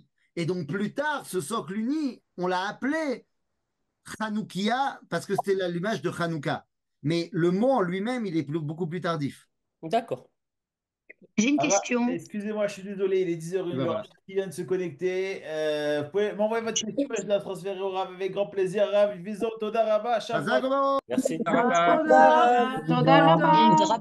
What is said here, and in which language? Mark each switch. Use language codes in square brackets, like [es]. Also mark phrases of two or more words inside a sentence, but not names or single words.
[fr] Et donc plus tard, ce socle uni, on l'a appelé Hanoukia parce que c'était l'allumage de Hanouka. Mais le mot en lui-même, il est beaucoup plus tardif. D'accord. J'ai une Ah bah, question. excusez-moi, je suis désolé, il est 10h01, il y a Voilà. Rachid qui vient de se connecter. Vous pouvez m'envoyer votre question et je la transférerai au Rav avec grand plaisir. Rav, bisous, [he] תודה רבה, שבת. חזק אובאות. [fr] Merci. [he] תודה רבה. תודה רבה.